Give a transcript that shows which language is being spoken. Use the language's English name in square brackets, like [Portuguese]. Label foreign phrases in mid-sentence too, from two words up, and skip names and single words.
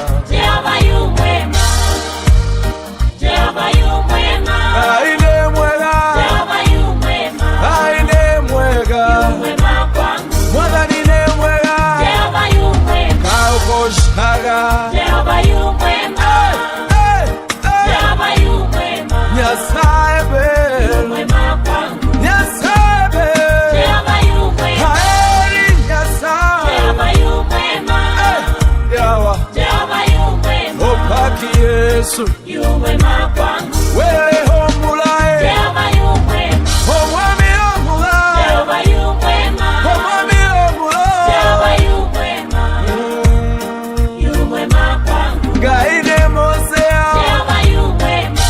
[Swahili] Jehova yu mwema. Jehova yu mwema. [Kikuyu] Aine mwega. [Swahili] Jehova yu mwema. [Kikuyu] Aine mwega. [Swahili] Yu mwema kwangu. [Kikuyu] Mwathani ni mwega. [Swahili] Jehova yu mwema. Kaukoshaga. Jehova yu mwema. Hey! Hey, hey. Jehova yu mwema. [Luyia] Nyasaye be. [Swahili] Yu mwema kwangu. [Luyia] Nyasaye be. [Swahili] Jehova yu mwema. [Luyia] Haeri Nyasaye. [Swahili] Jehova yu mwema. Hey, Yawa. Jehova yu mwema. Opaki Yesu. Yu mwema kwangu. [Luyia] Wewe homulae. [Swahili] Jehova yu mwema. [Luyia] Omwami omulae. [Swahili] Jehova yu mwema. [Luyia] Omwami omulae. [Swahili] Jehova yu mwema. Mm. Yu mwema kwangu. Gaine moseo. Jehova yu mwema.